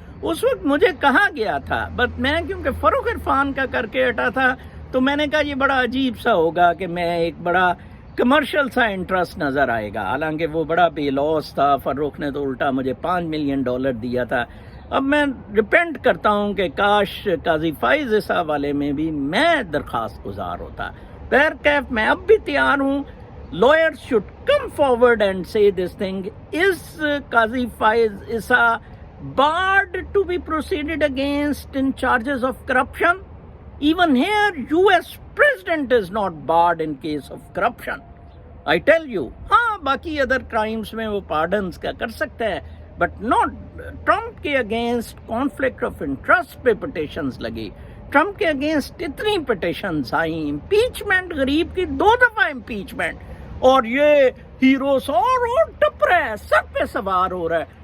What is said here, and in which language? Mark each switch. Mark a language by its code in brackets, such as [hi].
[ur] اس وقت مجھے کہا گیا تھا, بٹ میں کیونکہ فروخ عرفان کا کر کے ہٹا تھا تو میں نے کہا یہ بڑا عجیب سا ہوگا کہ میں ایک بڑا کمرشل سا انٹرسٹ نظر آئے گا. حالانکہ وہ بڑا بے لوس تھا. فروخ نے تو الٹا مجھے $5 ملین دیا تھا. اب میں ریپینٹ کرتا ہوں کہ کاش قاضی فائز اس حوالے میں بھی میں درخواست گزار ہوتا. بہرکیف میں اب بھی تیار ہوں. [en] Lawyers should come forward and say this thing. Is Qazi Faiz Issa barred to be proceeded against in charges of corruption? Even here, US president is not barred in case of corruption. I tell you, [ur] ہاں باقی other crimes میں وہ پارڈنس کا کر سکتا ہے, but not. Trump کے against conflict of interest پہ پٹیشنز لگی. ٹرمپ کے اگینسٹ اتنی پٹیشنز آئیں. امپیچمنٹ, غریب کی 2 دفعہ امپیچمنٹ, اور یہ ہیرو اور ٹپ رہا ہے, سب پہ سوار ہو رہا ہے.